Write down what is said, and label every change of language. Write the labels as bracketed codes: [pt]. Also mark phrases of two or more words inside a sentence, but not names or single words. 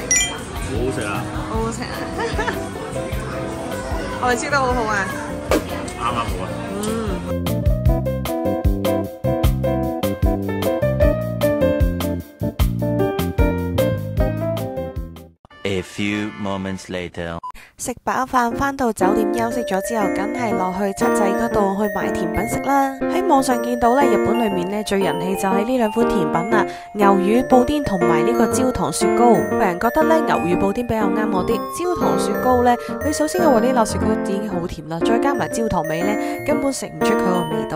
[yue] 好好食啊！好好食啊！我哋燒得好好啊！啱啱好啊！ [en] A few moments later. [yue] 食飽飯返到酒店休息咗之後，梗係落去七仔嗰度去買甜品食啦。喺網上見到咧，日本裏面咧最人氣就係呢2款甜品啊，牛乳布甸同埋呢個焦糖雪糕。個人覺得咧牛乳布甸比較啱我啲，焦糖雪糕咧，佢首先嘅話呢粒雪糕已經好甜啦，再加埋焦糖味咧，根本食唔出佢個味道。